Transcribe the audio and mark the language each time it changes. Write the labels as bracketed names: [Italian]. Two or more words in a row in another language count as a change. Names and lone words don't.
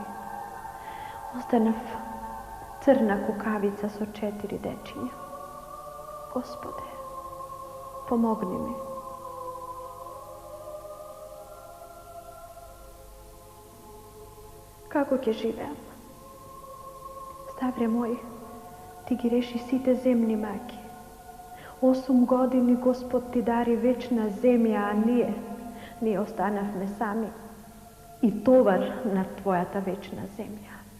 [Macedonian] Ostanah crna kukavica so 4 dečinja. Gospode, pomogni mi. Kako ќе живеам? Ставре мой, ти ги реши сите земни маки. 8 години Господ ти дари вечна земја, а ние останавме сами и товар на твојата вечна земја.